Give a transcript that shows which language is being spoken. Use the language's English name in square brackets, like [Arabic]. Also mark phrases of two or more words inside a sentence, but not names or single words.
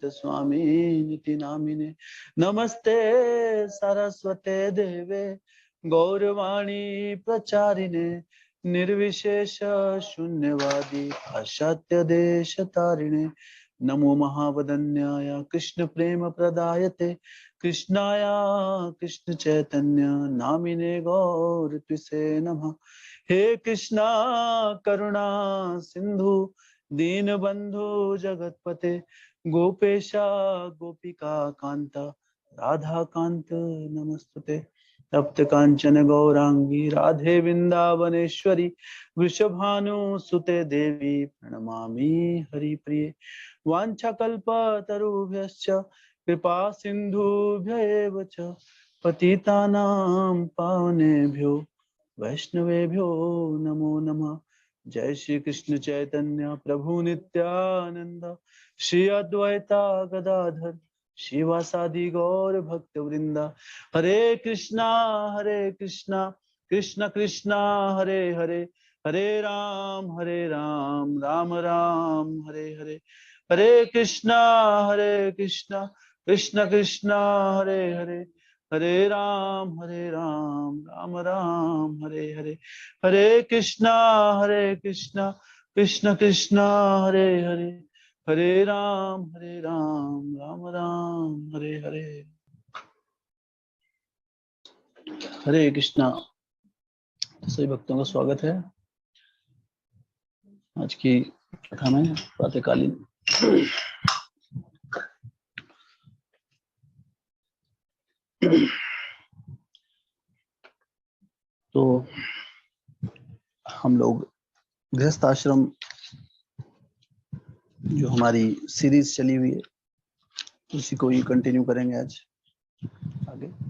[Sanskrit] स्वामी निति नामिने नमस्ते सरस्वते देवे गौरवाणी प्रचारिणे निर्विशेष शून्यवादी पाश्चात्य देश तारिणे नमो महावदन्याय कृष्ण प्रेम प्रदायते कृष्णाय कृष्ण चैतन्य नामिने गौर त्विषे नमः। हे कृष्णा करुणा सिंधु दीन बंधु जगतपते गोपेशा गोपिका कांता राधा कांत नमस्तुते। तप्त कांचन गौरांगी राधे वृंदावनेश्वरी वृषभानुसुते देवी प्रणमामि हरिप्रिये। वाञ्छाकल्पतरुभ्यश्च कृपा सिन्धुभ्येव च पतितानां पावनेभ्यो वैष्णवेभ्यो नमो नमः। जय श्री कृष्ण चैतन्य प्रभु नित्यानंद श्री अद्वैता गदाधर शिवासादि गौर भक्त वृंदा। हरे कृष्णा कृष्ण कृष्णा हरे हरे हरे राम राम राम हरे हरे। हरे कृष्णा कृष्ण कृष्णा हरे हरे हरे राम राम राम हरे हरे। हरे कृष्णा कृष्ण कृष्णा हरे हरे हरे राम राम राम हरे हरे। हरे कृष्णा। [Hindi] सभी भक्तों का स्वागत है आज की कथा में प्रातःकालीन। तो हम लोग गृहस्थ आश्रम जो हमारी सीरीज चली हुई है उसी को ही कंटिन्यू करेंगे आज आगे।